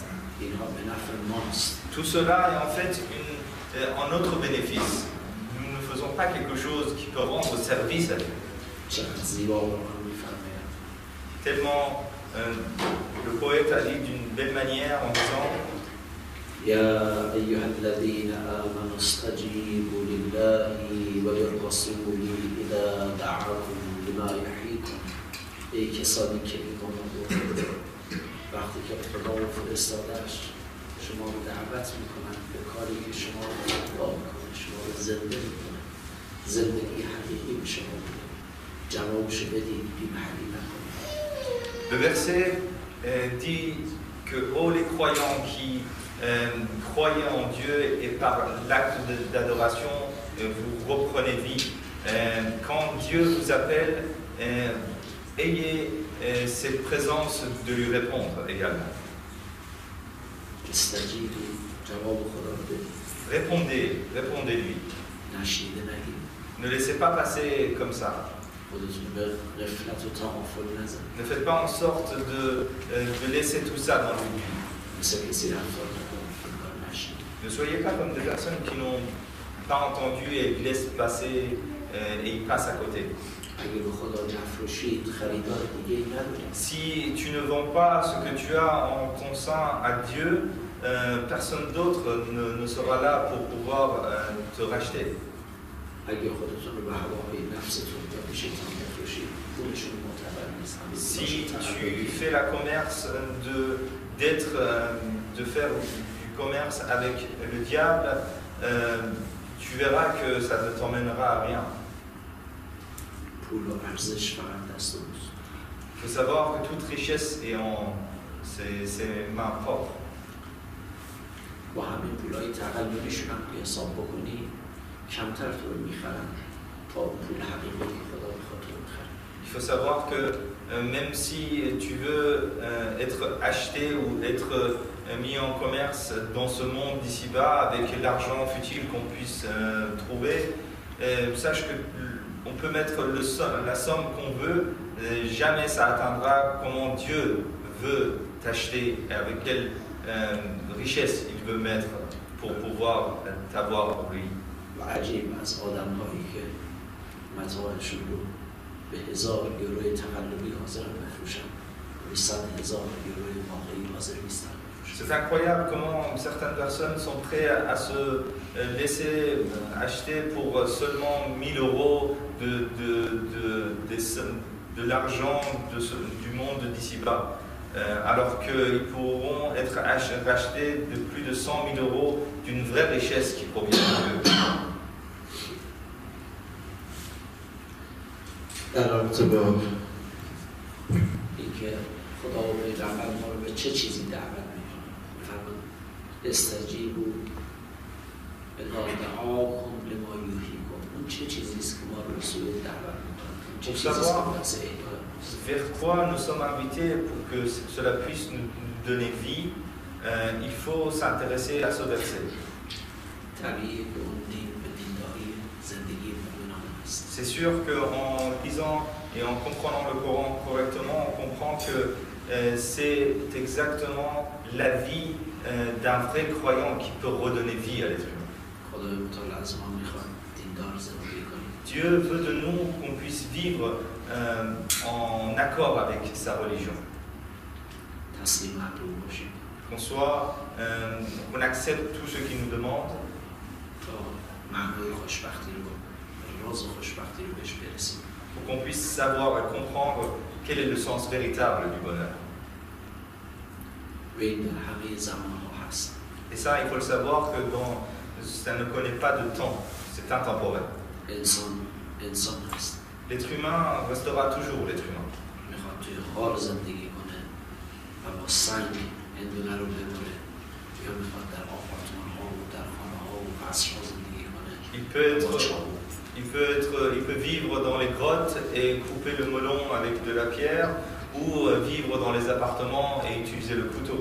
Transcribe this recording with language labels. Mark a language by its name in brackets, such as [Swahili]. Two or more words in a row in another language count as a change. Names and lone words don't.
[French] Tout cela est en fait en notre bénéfice. Nous ne faisons pas quelque chose qui peut rendre service à Dieu. Tellement le poète a dit d'une belle manière en disant [Arabic] يا أيها الذين آمنوا استجيبوا لله وللرسول إذا دعاكم لما يحييكم. [Persian] ای کسانی که ایمان آوردید وقتی که خدا و فرستاده‌اش شما رو دعوت میکنند به کاری که شما رو احیا میکنه، شما رو زنده میکنه، زندگی حقیقی به شما میده، جوابشو بدید، بی‌محلی نکنید. [French] Le verset dit que ô les croyants qui croyez en Dieu et par l'acte d'adoration vous reprenez vie. Quand Dieu vous appelle, ayez cette présence de lui répondre également. [Persian] استجیبوا جواب خدا رو بدید. [French] Répondez-lui. [Persian] نشنیده نگید. [French] Ne laissez pas passer comme ça. [Persian] خودتون به غفلت و تغافل نزنید. [French] Ne faites pas en sorte de laisser tout ça dans l'oubli. [Persian] مثل کسی رفتار نکنید که کار نشنید. [French] Ne soyez pas comme des personnes qui n'ont pas entendu et ils laissent passer et ils passent à côté. [Persian] اگه به خدا نفروشید خریدار دیگه ندارید. [French] Si tu ne vends pas ce que tu as en ton sein à Dieu, personne d'autre ne sera là pour pouvoir te racheter. [Persian] اگه خودتون رو به هواهای نفستون یا به شیطان بفروشید پولشون معتبر نیست. [French] Si tu fais la commerce de faire du commerce avec le diable, tu verras que ça ne t'emmènera à rien. [Persian] پول و ارزش فقط دست اوست. [French] Il faut savoir que toute richesse est en ses mains propres. [Persian] با همین پولای تقلبیشون هم که حساب بکنی کمتر تو رو میخرن تا پول حقیقی که خدا بخواد تو رو بخره. [French] Il faut savoir que même si tu veux être acheté ou être mis en commerce dans ce monde d'ici-bas avec l'argent futile qu'on puisse trouver, sache que on peut mettre la somme qu'on veut, jamais ça atteindra comment Dieu veut t'acheter et avec quelle richesse il veut mettre pour pouvoir t'avoir pour lui. [Persian] و عجیب از آدم هایی که متاعشون رو به 1000 یوروی تقلبی حاضرن بفروشن و 100,000 یوروی واقعی حاضر نیستن بفروشن. [French] C'est incroyable comment certaines personnes sont prêtes à se laisser acheter pour seulement 1000 euros de l'argent du monde d'ici-bas, alors qu'ils pourront être rachetés de plus de 100 000 euros d'une vraie richesse qui provient de Dieu. [Persian] در رابطه با اینکه خدا و پیغمبر ما رو به چه چیزی دعوت میکنه میفرماد [Arabic] استجیبوا اذا دعاکم لما یحییکم. [Persian] اون چه چیزی است که ما رو به سوی دعوت میکنه؟ چه چیزی است که باعث احیا؟ [French] Vers quoi nous sommes invités pour que cela puisse nous donner vie, il faut s'intéresser à ce verset. [Persian] طبیعی که اون دین به دینداری زندگی مؤمنان است. [French] C'est sûr qu'en lisant et en comprenant le Coran correctement, on comprend que c'est exactement la vie d'un vrai croyant qui peut redonner vie à l'être humain. [Persian] خدای متعال از ما میخواد دیندار زندگی کنیم. [French] Dieu veut de nous qu'on puisse vivre en accord avec sa religion. [Persian] تسلیم امر او باشیم. [French] Qu'on accepte tout ce qu'il nous demande. [Persian] تا معنای خوشبختی رو راز خوشبختی رو بهش برسیم. [French] Pour qu'on puisse savoir et comprendre quel est le sens véritable du bonheur. [Persian] و این در همه زمانها هست. [French] Et ça, il faut le savoir que ça ne connaît pas de temps, c'est intemporel. [Persian] انسان هست. [French] L'être humain restera toujours l'être humain. [Persian] میخواد توی غار زندگی کنه و با سنگ هندونه رو ببره یا میخواد در آپارتمان ها و در خانه ها و قصر ها زندگی کنه. [French] Il peut vivre dans les grottes et couper le melon avec de la pierre ou vivre dans les appartements et utiliser le couteau.